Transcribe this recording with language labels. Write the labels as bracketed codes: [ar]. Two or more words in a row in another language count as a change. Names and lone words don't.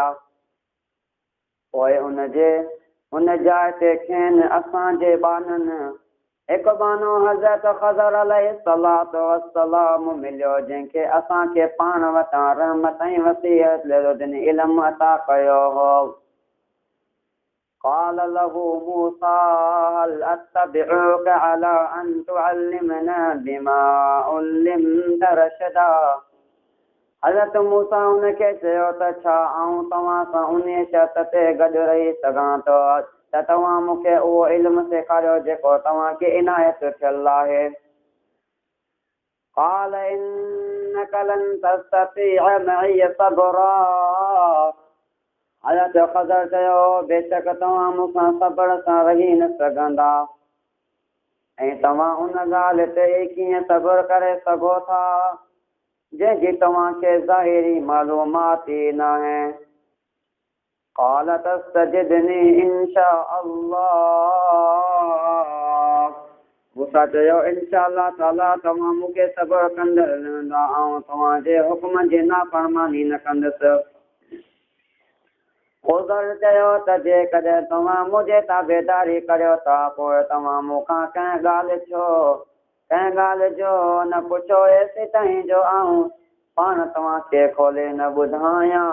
[sd] पोइ उन जाइ ते खेनि असांजे बाननि हिकु बानो हज़रत ख़ज़र [ar] عليه الصلاة والسلام [sd] मिलियो, जंहिंखे असांखे पाण वटां रहमत ऐं वसीयत इल्मु अता कयो हो। [ar] قال له موسى هل أتبعك على أن تعلمنا بما علمت رشدا। [sd] हज़रत मूसा उनखे चयो त छा आऊं तव्हां सां उन शर्त ते गॾु रही सघां थो त तव्हां मूंखे उहो इल्मु सेखारियो जेको तव्हांखे इनायत थियल आहे। [ar] قال إنك لن تستطيع معي صبرا। [sd] हज़रत ख़ज़र चयो बेशक तव्हां मूंसां सब्र सां रही न सघंदा, ऐं तव्हां उन ॻाल्हि ते कीअं सब्र करे सघो था जंहिंजी तव्हांखे ज़ाहिरी मालूमात ई न आहे। [ar] قال تستجدني إن شاء الله। [sd] मूसा चयो [ar] إن شاء الله تعالى [sd] तव्हां मूंखे सब्र कंदड़ रहंदा ऐं तव्हांजे हुकुम जी नाफ़रमानी न कंदुसि। ख़ुज़र चयो त जेकॾहिं तव्हां मुंहिंजे ताबेदारी करियो था पोइ तव्हां मूंखां कंहिं ॻाल्हि जो न पुछो एसि ताईं जो आऊं पाण तव्हांखे खोले न ॿुधायां।